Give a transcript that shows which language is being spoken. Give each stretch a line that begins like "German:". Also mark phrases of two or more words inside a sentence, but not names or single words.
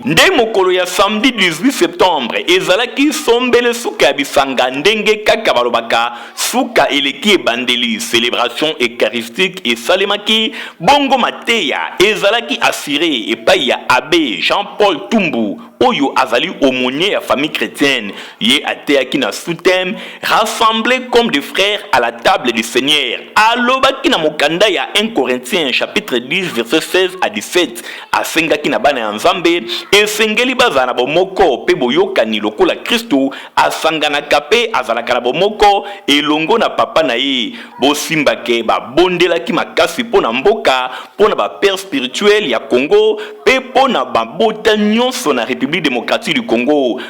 Lingala: Nde mokolo ya samedi dix-huit septembre ezalaki sombele suka ya bisanga ndenge kaka balobaka suka eleki ebandeli.
French: Célébration eucharistique
Lingala: esalemaki, bongo mateya ezalaki assuré epai ya abbé Jean-Paul Tumbu oyo azali aumônier ya
French: famille chrétienne.
Lingala: Ye ateyaki na sous-thème,
French: rassemblés comme des frères à la table du Seigneur.
Lingala: Alobaki na mokanda ya
French: un Corinthiens chapitre dix, verset seize à dix-sept.
Lingala: Asengaki na bana ya Nzambe, esengeli bazala na bomoko pe boyokani lokola Kristo asanganaka pe azalaka na bomoko elongo na papa na ye. Bosimba ke babondelaki makasi mpo na mboka, mpo na ba
French: père spirituel
Lingala: ya Congo, pe mpo na babota nyonso na République démocratique du Congo.